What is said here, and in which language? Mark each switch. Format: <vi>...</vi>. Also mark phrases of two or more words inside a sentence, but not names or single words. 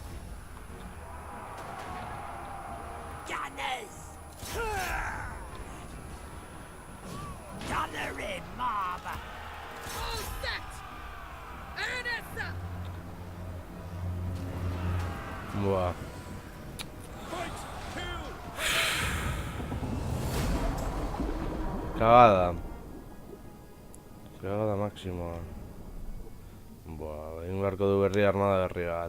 <en>Gunners! Gunnery mob! All set! Ernesta! Buah. Fight! Kill!</en> <es>Cagada. Cagada máxima.</es> <eu>Buah, egin beharko du berri armada berri bat.</eu>